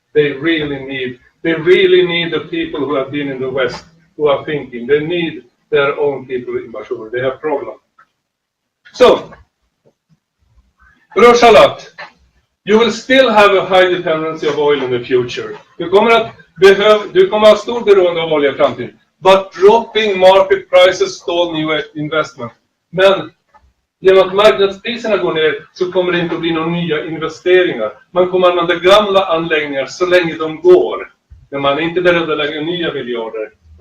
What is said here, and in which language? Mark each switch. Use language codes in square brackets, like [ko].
[en] They really need the people who have been in the West, who are thinking. They need their own people in Bashur. They have problems. So, Rojhalat, you will still have a high dependency of oil in the future. [sv] Du kommer ha stor beroende av olja i framtiden. [en] But dropping market prices stall new investment. [sv] Men genom att marknadspriserna går ner så kommer det inte att bli några nya investeringar. Man kommer använda gamla anläggningar så länge de går. Men man är inte beredd att lägga nya miljarder.